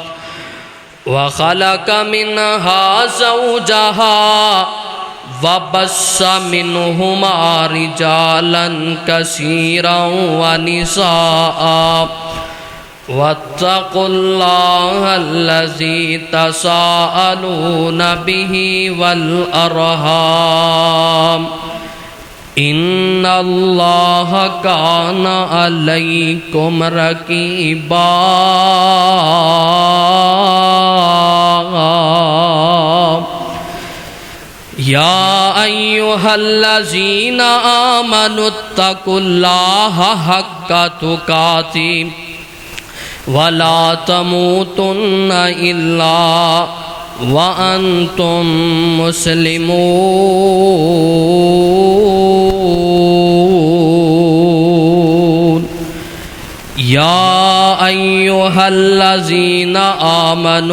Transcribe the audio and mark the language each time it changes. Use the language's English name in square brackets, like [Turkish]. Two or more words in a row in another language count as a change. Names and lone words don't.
[Arabic] وخلق منها زوجها وبث منهما رجالا كثيرا ونساء واتقوا الله الذي تساءلون به والأرحام ان اللہ کان علیکم رقیبا یا ایہا الذین آمنوا اتقوا اللہ حق تقاته ولا تموتن الا وانتم مسلمون یا ایھا الذین آمنوا